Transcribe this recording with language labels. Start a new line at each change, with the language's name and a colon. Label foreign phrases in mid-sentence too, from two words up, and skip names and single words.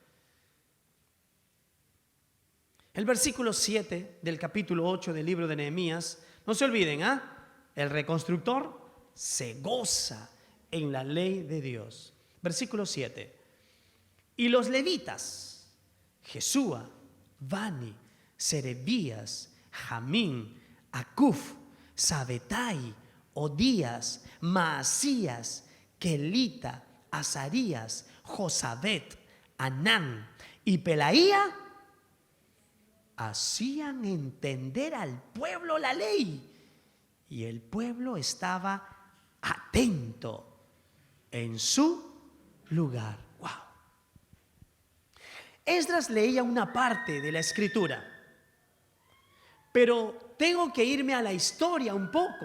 Spanish: El versículo 7 del capítulo 8 del libro de Nehemías, no se olviden, el reconstructor se goza en la ley de Dios. Versículo 7. Y los levitas, Jesúa, Bani, Serebías, Jamín, Acuf, Sabetai, Odías, Maasías, Kelita, Azarías, Josabet, Anán y Pelaía hacían entender al pueblo la ley, y el pueblo estaba atento en su lugar. Wow. Esdras leía una parte de la escritura, pero tengo que irme a la historia un poco.